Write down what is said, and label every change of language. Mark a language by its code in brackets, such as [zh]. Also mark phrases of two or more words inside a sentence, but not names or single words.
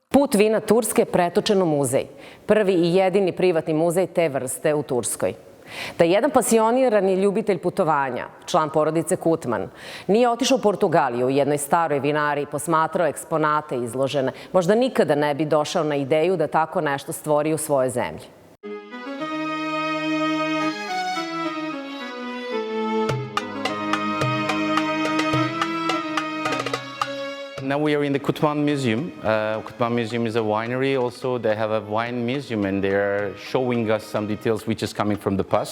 [sr] Put vina Turske pretočen u muzej. Prvi i jedini privatni muzej te vrste u Turskoj. Da jedan pasionirani ljubitelj putovanja, član porodice Kutman, nije otišao u Portugaliju u jednoj staroj vinari i posmatrao eksponate izložene, možda nikada ne bi došao na ideju da tako nešto stvori u svojoj zemlji. [en] Now we are in the Kutman Museum. Kutman Museum is a winery also. They have a wine museum and they are showing us some details which is coming from the past.